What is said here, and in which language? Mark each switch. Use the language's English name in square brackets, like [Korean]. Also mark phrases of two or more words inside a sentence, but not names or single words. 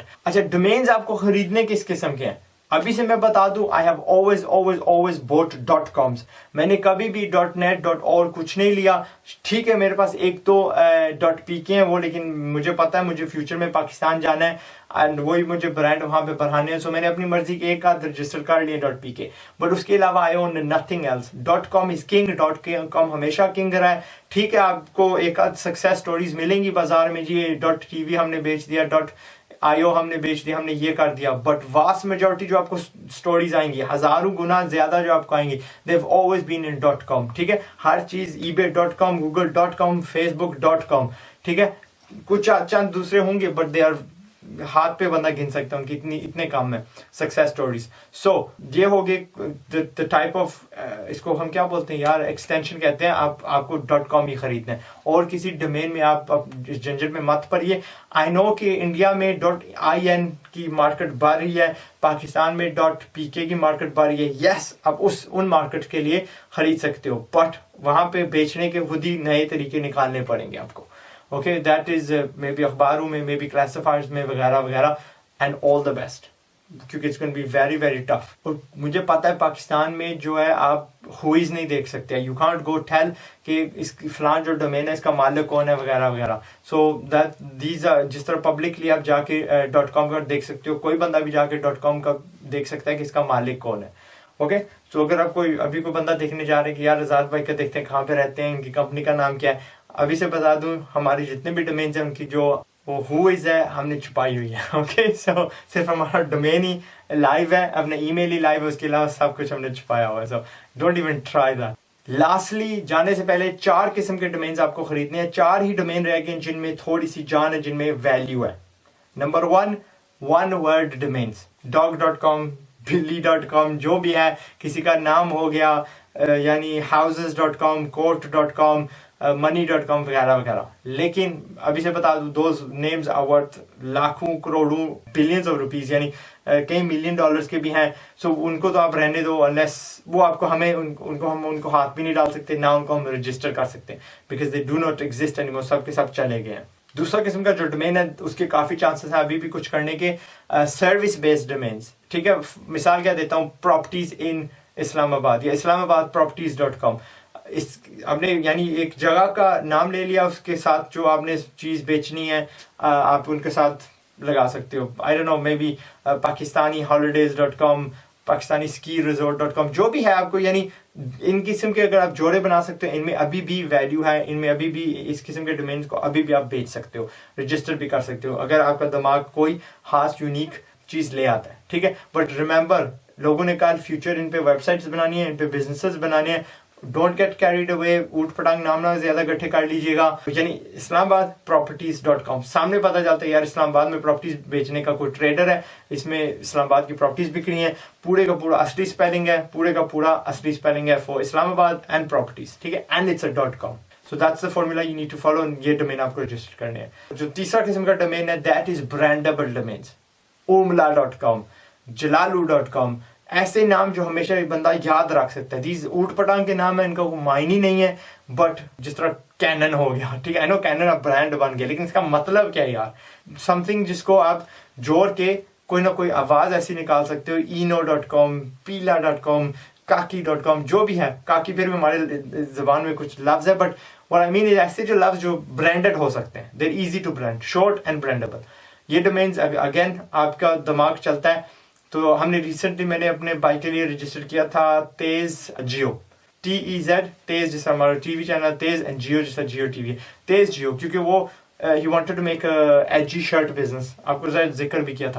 [Hindi] अच्छा, डोमेन्स आपको खरीदने किस किस्म के हैं अभी से मैं बता दूं, [English] I have always bought .coms. [Hindi] मैंने कभी भी .net .org कुछ नहीं लिया। ठीक है, मेरे पास एक तो .pk है वो, लेकिन मुझे पता है मुझे फ्यूचर में पाकिस्तान जाना है एंड वही मुझे ब्रांड वहां पे बढ़ाने हैं। सो मैंने अपनी मर्जी के एक आध रजिस्टर कर लिया .pk, बट उसके अलावा [English] I own nothing else. [Hindi] .com [English] is king, [Hindi] .com हमेशा किंग रहा है। ठीक है, आपको एक आध [English] success stories [Hindi] मिलेंगी बाजार में, जी .tv हमने बेच दिया, .io हमने बेच दिया, हमने ये कर दिया, [English] but vast majority [Hindi] जो आपको स्टोरीज आएंगी, हजारों गुना ज्यादा जो आपको आएंगी, [English] they have always been in .com. [Hindi] ठीक है, हर चीज ebay.com, google.com, facebook.com। ठीक है, कुछ चंद दूसरे होंगे [English] but they are [Hindi] हाथ पे बंदा गिन सकता है उनकी इतने काम में [English] success stories. [Hindi] सो ये हो गए [English] the type of, [Hindi] इसको हम क्या बोलते हैं यार, एक्सटेंशन कहते हैं। आपको .com ही खरीदना है और किसी डोमेन में आप इस झंझट में मत पड़िए। [English] I know [Hindi] कि इंडिया में .in की मार्केट बढ़ रही है, पाकिस्तान में .pk की मार्केट बढ़ रही है। यस, आप उन मार्केट के लिए खरीद सकते हो, बट वहां पे बेचने के खुद ही नए तरीके निकालने पड़ेंगे आपको। [English] Okay, that is maybe [Hindi] अखबारों में, [English] maybe classifiers [Hindi] में वगैरह वगैरह, [English] and all the best, क्योंकि it's going to be very very tough। [Hindi] और मुझे पता है पाकिस्तान में जो है आप हुईज नहीं देख सकते, [English] you can't go tell [Hindi] कि इस फलान जो डोमेन है इसका मालिक कौन है वगैरह वगैरह। [English] so that these are, [Hindi] जिस तरह पब्लिकली आप जाके .com का देख सकते हो, कोई बंदा भी जाके .com का देख सकता है कि इसका मालिक कौन है। ओके, सो अगर आप अभी कोई बंदा देखने जा रहे हैं कि यार रज़ाक भाई का देखते हैं कहाँ पे रहते हैं, इनकी कंपनी का नाम क्या है, अभी से बता दूं हमारी जितने भी डोमेन्स हैं उनकी जो वो हुईज है हमने छुपाई हुई है। ओके, सो सिर्फ हमारा डोमेन ही लाइव है, अपना ईमेल ही लाइव है, उसके अलावा सब कुछ हमने छुपाया हुआ है। [English] So don't even try that. [Hindi] लास्टली, जाने से पहले 4 किस्म के डोमेन्स आपको खरीदने हैं। 4 ही डोमेन रह गए जिनमें थोड़ी सी जान है, जिनमें वैल्यू है। [English] Number 1, one word domains, dog.com, billy.com, [Hindi] जो भी है, किसी का नाम हो गया, यानी houses.com, court.com, money.com वगैरह वगैरह। लेकिन अभी से बता दूं, [English] those names are worth [Hindi] लाखों करोड़ों [English] billions of rupees, [Hindi] यानी कई [English] million dollars [Hindi] के भी हैं। सो उनको तो आप रहने दो, अनलेस वो आपको उनको हाथ भी नहीं डाल सकते, ना उनको हम रजिस्टर कर सकते, [English] because they do not exist anymore, [Hindi] सब के सब चले गए हैं। दूसरा किस्म का जो डोमेन है उसके काफी चांसेस है अभी भी कुछ करने के, [English] service based domains. [Hindi] ठीक है, मिसाल क्या देता हूँ, [English] properties in Islamabad [Hindi] या islamabaadproperties.com। इस आपने यानी एक जगह का नाम ले लिया, उसके साथ जो आपने चीज बेचनी है आप उनके साथ लगा सकते हो। [English] I don't know, maybe Pakistani holidays.com, Pakistani ski resort.com, [Hindi] जो भी है आपको, यानी इन किस्म के अगर आप जोड़े बना सकते हो, इनमें अभी भी वैल्यू है, इनमें अभी भी इस किस्म के डोमेन्स को अभी भी आप बेच सकते हो, रजिस्टर भी कर सकते हो अगर आपका दिमाग कोई खास यूनिक चीज ले आता है। ठीक है, [English] but remember [Hindi] लोगों ने कल फ्यूचर इन पे वेबसाइट्स बनानी है, इन पे बिजनेसेस बनाने हैं। [English] don't get carried away, [Hindi] ऊट पटांग नाम ना ज्यादा इकट्ठे कर लीजिएगा। यानी इस्लामाबाद properties.com, सामने पता चलता है यार इस्लामाबाद में प्रॉपर्टीज बेचने का कोई ट्रेडर है, इसमें इस्लामाबाद की प्रॉपर्टीज बिक रही हैं, पूरे का पूरा असली स्पेलिंग है, पूरे का पूरा असली स्पेलिंग है [English] for Islamabad and properties, [Hindi] ठीक है, [English] and it's a .com. so that's the formula you need to follow, [Hindi] ये डोमेन आपको रजिस्टर करने हैं। जो तीसरा किस्म का डोमेन है [English] that is brandable domains, [Hindi] umla.com, jalalu.com, ऐसे नाम जो हमेशा एक बंदा याद रख सकता है। दीज ऊट पटांग के नाम है, इनका कोई मायने ही नहीं है, बट जिस तरह कैनन हो गया, ठीक है, [English] I know Canon [Hindi] अब ब्रांड बन गया, लेकिन इसका मतलब क्या है यार, समथिंग जिसको आप जोड़ के कोई ना कोई आवाज ऐसी निकाल सकते हो। eno.com, pila.com, kaki.com, जो भी है, काकी फिर भी हमारे जबान में कुछ लफ्ज है, [English] but what I mean is [Hindi] ऐसे जो लफ्ज जो ब्रांडेड हो सकते हैं, [English] they're easy to brand, short and brandable. [Hindi] ये डोमेन्स अगेन आपका दिमाग चलता है। तो हमने रिसेंटली मैंने अपने भाई के लिए रजिस्टर किया था तेज जियो, TEZ, तेज जैसा हमारा टीवी चैनल तेज, एंड जियो जैसा जियो टीवी, तेज जियो, क्योंकि वो ही [English] wanted to make a T-shirt business, [Hindi] आपको शायद जिक्र भी किया था।